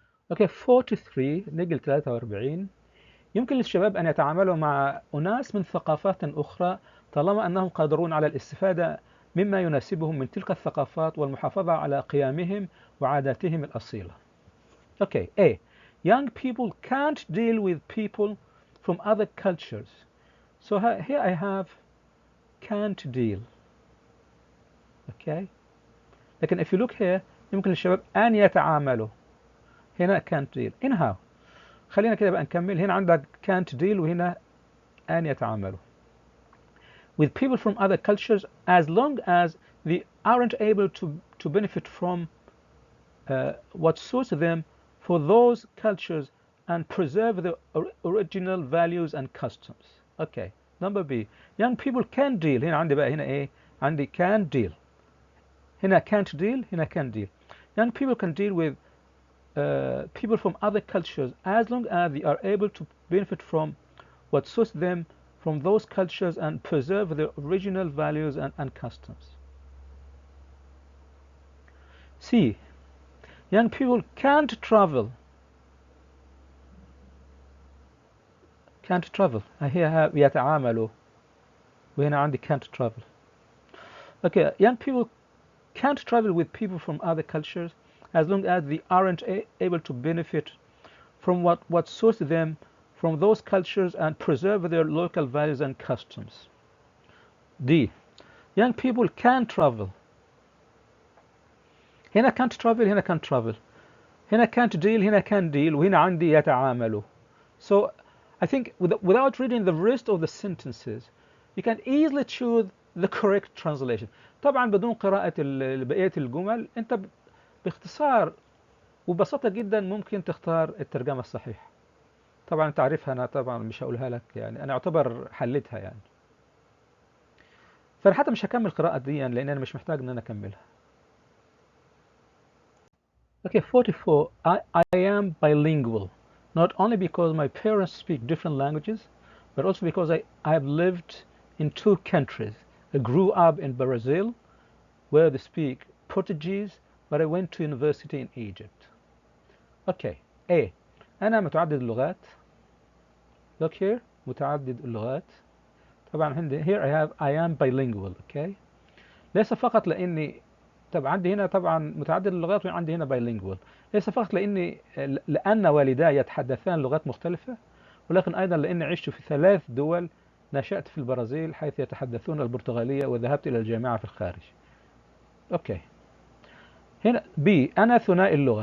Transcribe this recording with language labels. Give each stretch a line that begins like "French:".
Arabic: اوكي 43 نجل 43. يمكن للشباب ان يتعاملوا مع اناس من ثقافات اخرى طالما انهم قادرون على الاستفادة مما يناسبهم من تلك الثقافات والمحافظة على قيمهم وعاداتهم الأصيلة. اوكي A.
English: Young people can't deal with people from other cultures. So here I have can't deal. Okay.
Arabic: لكن
English: if you look here
Arabic: يمكن للشباب أن يتعاملوا. هنا
English: can't deal. Anyhow
Arabic: خلينا كده بقى نكمل. هنا عندك
English: can't deal
Arabic: وهنا أن يتعاملوا.
English: With people from other cultures as long as they aren't able to benefit from what suits them for those cultures and preserve the original values and customs. Okay. Number B. Young people can deal.
Arabic: هنا عندي بقى هنا إيه؟ عندي
English: can deal.
Arabic: هنا
English: can't deal. هنا can deal. Young people can deal with people from other cultures as long as they are able to benefit from what suits them from those cultures and preserve their original values and customs. C. Young people can't travel. Can't travel.
Arabic: هي يتعاملوا وهنا عندي
English: can't travel. Okay, young people can't travel with people from other cultures as long as they aren't able to benefit from what suits them from those cultures and preserve their local values and customs. D. Young people can travel.
Arabic: هنا
English: can't travel. هنا can't travel. هنا can't deal. هنا can deal
Arabic: وهنا عندي يتعاملوا.
English: So I think without reading the rest of the sentences you can easily choose the correct translation.
Arabic: طبعا بدون قراءة بقية الجمل أنت باختصار وببساطة جدا ممكن تختار الترجمة الصحيحة. طبعا أنت عارفها، أنا طبعا مش هقولها لك، يعني أنا أعتبر حلتها يعني. فأنا حتى مش هكمل قراءة دي يعني لأن أنا مش محتاج إن أنا أكملها.
English: Okay, 44. I am bilingual, not only because my parents speak different languages, but also because I have lived in 2 countries. I grew up in Brazil, where they speak Portuguese, but I went to university in Egypt.
Arabic: Okay, A. أنا متعدد اللغات.
English: Look here,
Arabic: متعدد اللغات. طبعا عندي
English: here I am bilingual. Okay.
Arabic: ليس فقط لأني طبعا عندي هنا طبعا متعدد اللغات وعندي هنا bilingual. ليس فقط لأن والداي يتحدثان لغات مختلفة، ولكن أيضا لأني عشت في 3 دول. نشأت في البرازيل حيث يتحدثون البرتغالية، وذهبت إلى الجامعة في الخارج. أوكي. هنا B. أنا ثنائي اللغة.